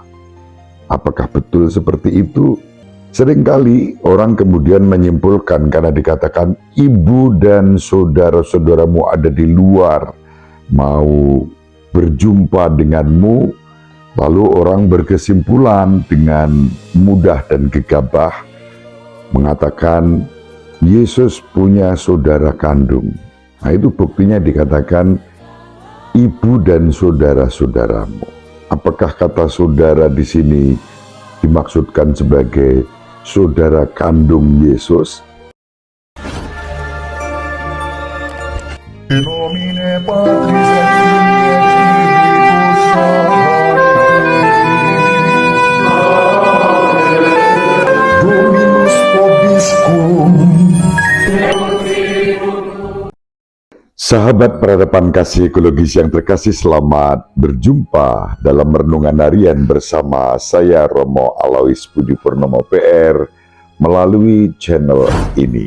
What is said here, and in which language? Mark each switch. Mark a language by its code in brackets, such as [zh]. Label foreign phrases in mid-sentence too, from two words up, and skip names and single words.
[id] Apakah betul seperti itu? Seringkali orang kemudian menyimpulkan karena dikatakan ibu dan saudara-saudaramu ada di luar, mau berjumpa denganmu, lalu orang berkesimpulan dengan mudah dan gegabah mengatakan Yesus punya saudara kandung. Nah, itu buktinya dikatakan ibu dan saudara-saudaramu. Apakah kata saudara di sini dimaksudkan sebagai saudara kandung Yesus? [la] In nomine Patris et Filii Dominus vobiscum. [id] Sahabat peradaban kasih ekologis yang terkasih, selamat berjumpa dalam renungan harian bersama saya Romo Alois Budi Purnomo PR melalui channel ini.